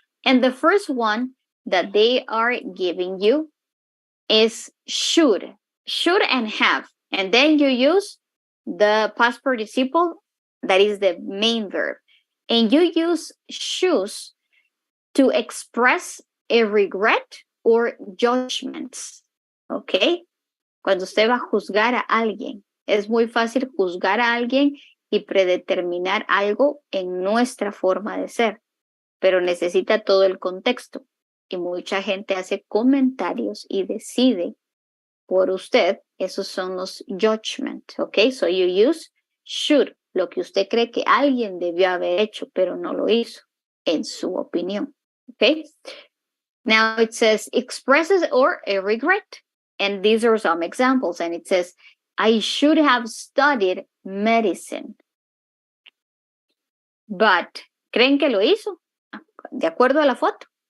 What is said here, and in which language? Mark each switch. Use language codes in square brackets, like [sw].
[en] And the first one that they are giving you is should and have. And then you use the past participle, that is the main verb. And you use should to express a regret or judgments. ¿Ok? [es] Cuando usted va a juzgar a alguien, es muy fácil juzgar a alguien y predeterminar algo en nuestra forma de ser, pero necesita todo el contexto. Y mucha gente hace comentarios y decide por usted. Esos son los judgments. ¿Ok? [en] So you use should, [es] lo que usted cree que alguien debió haber hecho, pero no lo hizo, en su opinión. [en] Okay. Now it says expresses or a regret. And these are some examples. And it says, I should have studied medicine. [es] But, ¿creen que lo hizo? De acuerdo a la foto.